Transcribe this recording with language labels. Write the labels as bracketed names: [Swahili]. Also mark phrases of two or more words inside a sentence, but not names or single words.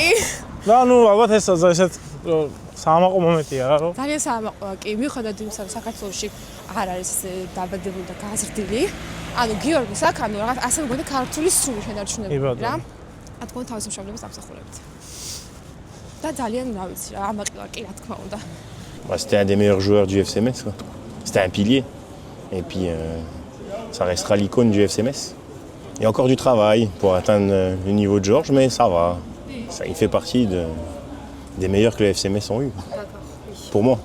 [Georgian] და ანუ ალბათ ესეთ საამაყო მომენტია რა რომ ძალიან საამაყო კი მიუხედავად იმისა რომ საქართველოში არ არის დაბადებული და გაზრდილი. ანუ გიორგის აქ ანუ რაღაც ასე მგონი ქართული სრული შენარჩუნებული რა. ათქო თავის მშობლების ამსახურებით. და ძალიან რა ვიცი რა ამაყი ვარ კი რა თქმა უნდა. [French] C'était un des meilleurs joueurs du FC Metz quoi. C'était un pilier et puis ça restera l'icône du FC Metz. Il y a encore du travail pour atteindre le niveau de Georges mais ça va. Ça il fait partie des meilleurs que le FC Metz ont eu. Pour moi.